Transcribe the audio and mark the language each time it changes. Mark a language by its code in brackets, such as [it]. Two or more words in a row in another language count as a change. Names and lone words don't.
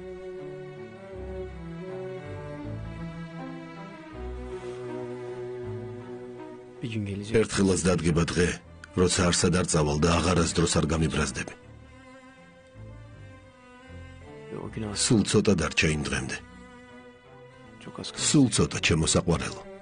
[tr] bir gün gelecek. [ka] ერთხელაც დადგება დღე, როცა არსად არ წავალ და აღარასდროს არ გამიბრაზდები. [tr] Ve o gün aslında [ka] სულ ცოტა დარჩა იმ დღემდე. [tr] çok az kaldı. [ka] სულ ცოტა ჩემო საყვარელო.